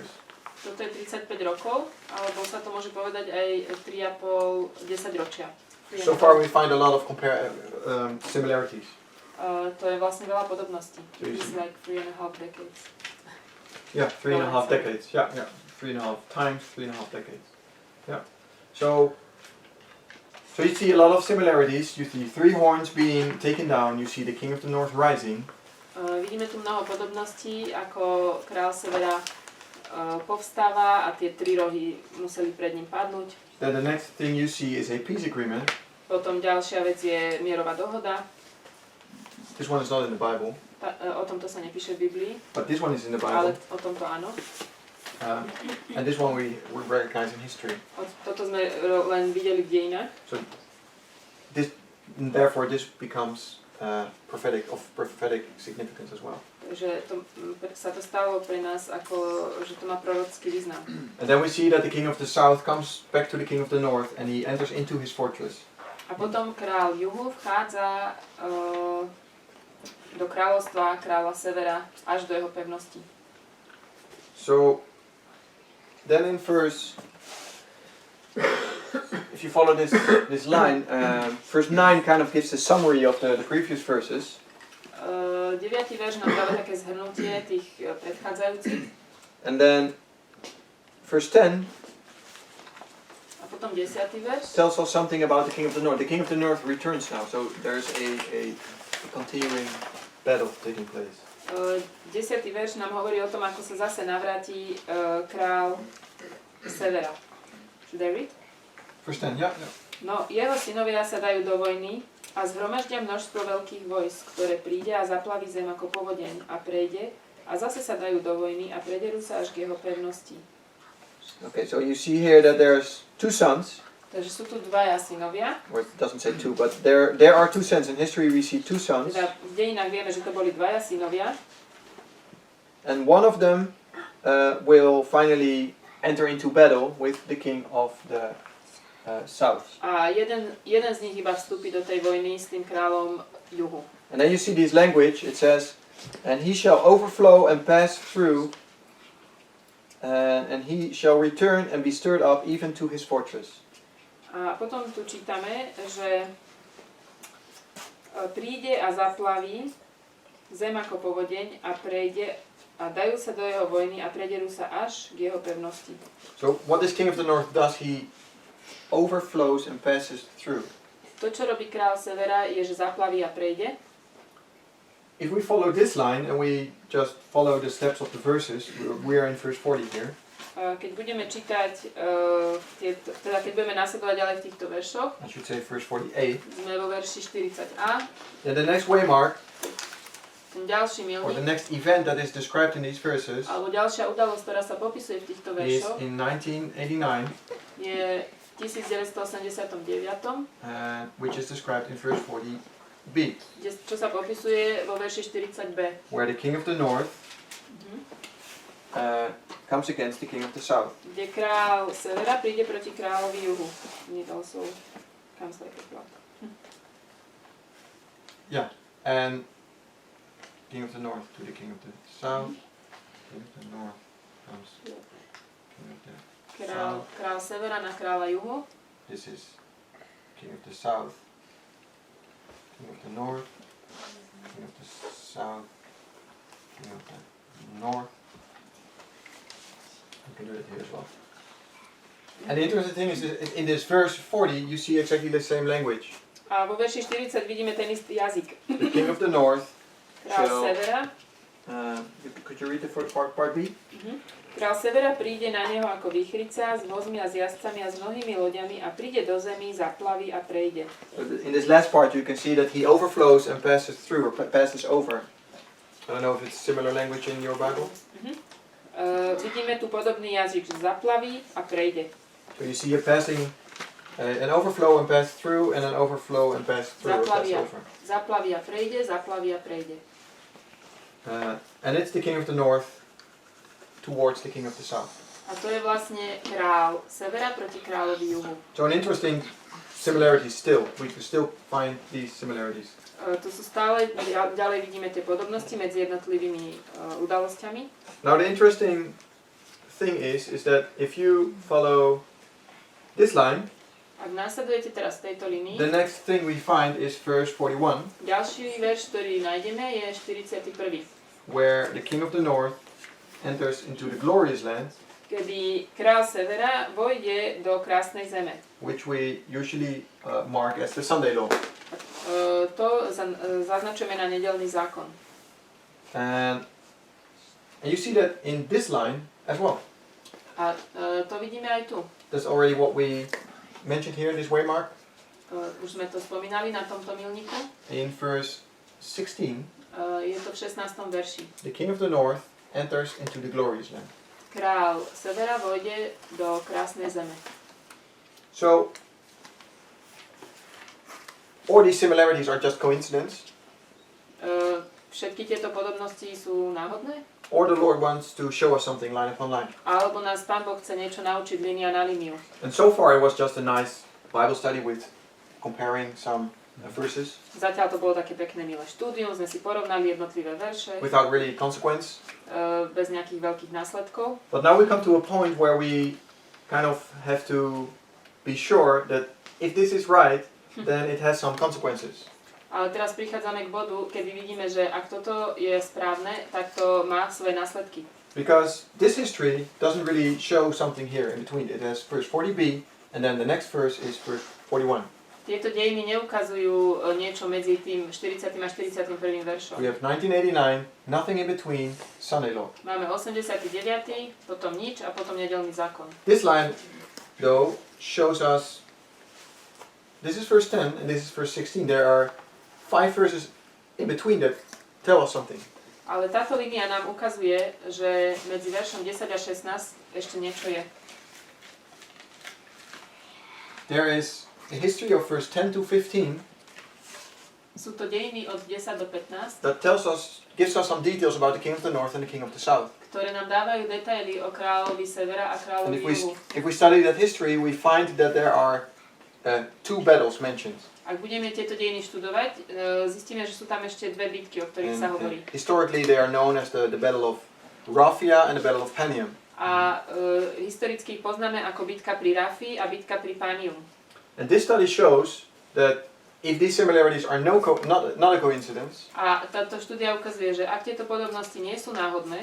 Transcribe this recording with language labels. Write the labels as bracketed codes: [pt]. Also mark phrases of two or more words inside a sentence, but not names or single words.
[sk] Toto je 35 rokov, alebo sa to môže povedať aj 3,5 10 ročia. [en] So far we find a lot of similarities. [sk] To je vlastne veľa podobností. [en] So you It's see- like 3,5 decades. Yeah, 3.5 decades. Yeah, 3.5 times 3.5 decades. Yeah. So you see a lot of similarities. You see 3 horns being taken down. You see the king of the north rising. [sk] Vidíme tu mnoho podobností, ako král severa povstáva a tie 3 rohy museli pred ním padnúť. [en] Then the next thing you see is a peace agreement. [sk] Potom ďalšia vec je mierová dohoda. [en] This one is not in the Bible, [sk] O tomto sa nepíše v Biblii, [en] but this one is in the [sk] ale [en] Bible. [sk] o tomto áno. [en] And this one we recognize in history. [sk] Toto sme len videli v dejinách. [en] Therefore, this becomes prophetic significance as well. [sk] Takže sa to stalo pre nás ako, že to má prorocký význam. [en] And then we see that the king of the south comes back to the king of the north, and he enters into his fortress. [sk] A potom král juhu vchádza do kráľovstva kráľa severa až do jeho pevnosti. [en] So then in verse, if you follow this line, verse 9 kind of gives a summary of the previous verses. [sk] 9. verš nám dáva také zhrnutie tých predchádzajúcich. [en] And then verse 10 [sk] A potom 10. verš [en] tells us something about the king of the north. The king of the north returns now, so there's a continuing battle taking place. [sk] 10. verš nám hovorí o tom, ako sa zase navráti král severa. [en] Should I read? Verse 10, yeah. [sk] No, jeho synovia sa dajú do vojny a zhromaždia množstvo veľkých vojsk, ktoré príde a zaplaví zem ako povodeň a prejde a zase sa dajú do vojny a prederú sa až k jeho pevnosti. [en] Okay, so you see here that there's 2 sons. [sk] Takže sú tu dvaja synovia. [en] Or it doesn't say 2, but there are 2 sons. In history we see 2 sons. [sk] Teda v dejinách vieme, že to boli dvaja synovia. [en] And one of them will finally enter into battle with the king of the south. [sk] A jeden z nich iba vstúpi do tej vojny s tým kráľom juhu. [en] And then you see this language, it says, and he shall overflow and pass through, and he shall return and be stirred up even to his fortress. [sk] A potom tu čítame, že príde a zaplaví zem ako povodeň a prejde a dajú sa do jeho vojny a prederú sa až k jeho pevnosti. [en] So what this king of the north does, he overflows and passes through. [sk] To, čo robí král severa, je, že zaplaví a prejde. [en] If we follow this line and we just follow the steps of the verses, we are in verse 40 here. [sk] Keď budeme čítať, teda keď budeme nasledovať ďalej v týchto veršoch, [en] I should say verse 48. [sk] sme vo verši 40a, [en] Then the next waymark, [sk] ten ďalší [en] or the [sk] milník, [en] next event that is described in these verses, [sk] alebo ďalšia udalosť, ktorá sa popisuje v týchto [en] is [sk] veršoch, [en] in 1989, [sk] je v 1989, [en] which is described in verse 40b, [sk] čo sa popisuje vo verši 40b, [en] where the king of the north comes against the king of the south. [sk] kde král severa príde proti kráľovi juhu. [en] And it also comes like a flood. Yeah, and king of the north to the king of the south. King of the north comes king of the [sk] Král severa na kráľa juhu. [en] This is king of the south, king of the north, king of the south, king of the north. You can do it here as well. And the interesting thing is that in this verse 40 you see exactly the same language. [sk] A vo verši 40 vidíme ten istý jazyk. [en] The king of the north. [sk] Král [en] So- [sk] severa. [en] Could you read the first part B? [sk] Král severa príde na neho ako výchrica s vozmi a s jazdcami a s mnohými loďami a príde do zemi, zaplaví a prejde. [en] In this last part you can see that he overflows and passes through, or passes over. I don't know if it's similar language in your Bible. [sk] Vidíme tu podobný jazyk, že zaplaví a prejde. [en] So you see a passing, an overflow and pass through, and an overflow and pass through. Or pass [sk] Zaplavia. [en] over. [sk] Zaplaví a prejde, zaplaví a prejde. [en] And it's the king of the north towards the king of the south. [sk] A to je vlastne král severa proti kráľovi juhu. [en] So an interesting similarity still. We can still find these similarities. [sk] Tu sú stále, ďalej vidíme tie podobnosti medzi jednotlivými udalosťami. [en] Now the interesting thing is that if you follow this line, [sk] Ak následujete teraz v tejto línii, [en] the next thing we find is verse 41, [sk] ďalší verš, ktorý nájdeme, je 41. [en] where the king of the north enters into the glorious land, [sk] Kedy král severa vojde do krásnej zeme. [en] which we usually mark as the Sunday law. [sk] To zaznačujeme na nedeľný zákon. [en] And you see that in this line as well. [sk] A to vidíme aj tu. [en] That's already what we mentioned here in this waymark. [sk] Už sme to spomínali na tomto milníku. [en] In verse 16, [sk] Je to v 16. verši. [en] the king of the north enters into the glorious land. [sk] Král severa vojde do krásnej zeme. [en] So, all these similarities are just coincidence, [sk] Všetky tieto podobnosti sú náhodné? [en] or the Lord wants to show us something line upon line. [sk] Alebo nás Pán Boh chce niečo naučiť línia na líniu? [en] And so far it was just a nice Bible study with comparing some verses [sk] Zatiaľ to bolo také pekné milé štúdium, sme si porovnali jednotlivé verše, [en] without really consequence. [sk] bez nejakých veľkých následkov. [en] But now we come to a point where we kind of have to be sure that if this is right, then it has some consequences. [sk] Ale teraz prichádzame k bodu, kedy vidíme, že ak toto je správne, tak to má svoje následky. [en] Because this history doesn't really show something here in between. It has verse 40b, and then the next verse is verse 41. [sk] Tieto dejiny neukazujú niečo medzi tým 40. a 41. veršom. [en] We have 1989, nothing in between, Sunday law. [sk] Máme 89., potom nič a potom nedeľný zákon. [en] This line, though, shows us, this is verse 10 and this is verse 16. There are 5 verses in between that tell us something. [sk] Ale táto línia nám ukazuje, že medzi veršom 10 a 16 ešte niečo je. [en] There is a history of verse 10 to 15 [sk] Sú to dejiny od 10 do 15, [en] that gives us some details about the king of the north and the king of the south. [sk] ktoré nám dávajú detaily o kráľovi severa a [en] And [sk] kráľovi juhu. [en] if we study that history, we find that there are 2 battles mentioned. [sk] Ak budeme tieto dejiny študovať, zistíme, že sú tam ešte dve bitky, o ktorých sa hovorí. [en] Historically, they are known as the battle of Raphia and the battle of Panium. [sk] A historicky ich poznáme ako bitka pri Rafii a bitka pri Panium. [en] And this study shows that if these similarities are not a coincidence, [sk] A táto štúdia ukazuje, že ak tieto podobnosti nie sú náhodné,